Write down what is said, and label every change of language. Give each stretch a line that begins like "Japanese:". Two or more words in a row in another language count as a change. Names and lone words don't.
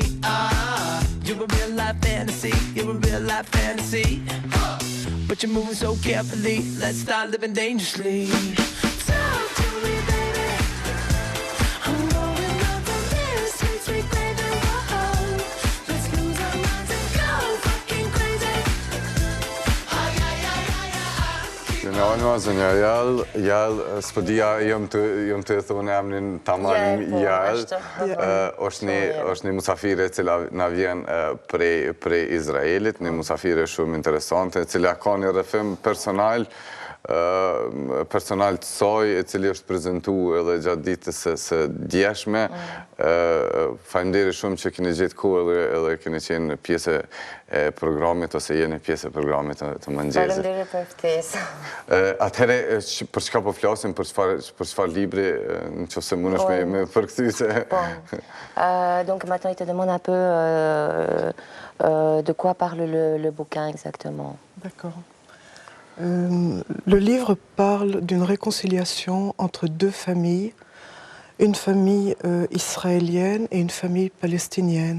English: You're a real life fantasy, you're a real life fantasy. But you're moving so carefully, let's start living dangerously. Talk to me, baby. I'm rolling up the mirror, sweet, sweet baby. Whoa. Let's lose our minds and go fucking crazy.
Albanian: Në jall spodia jam të thonë emrin tamam jall. Është një musafire e cila na vjen prej Izraelit, një musafire shumë interesante, e cila ka një rrëfim personal të saj, e cili është prezentu edhe gjatë ditës së djeshme. Faleminderit shumë që keni gjetë kohë edhe keni qenë pjesë e programit ose jeni pjesë e programit të mëngjesit. Faleminderit për ftesë. Atëherë, për çka po flasim, për çfarë libri, nëse mundesh me përkthyse.
French: Donc maintenant, il te demande un peu de quoi parle le bouquin exactement. D'accord. Le livre parle d'une réconciliation entre deux familles, une famille israélienne et une famille palestinienne.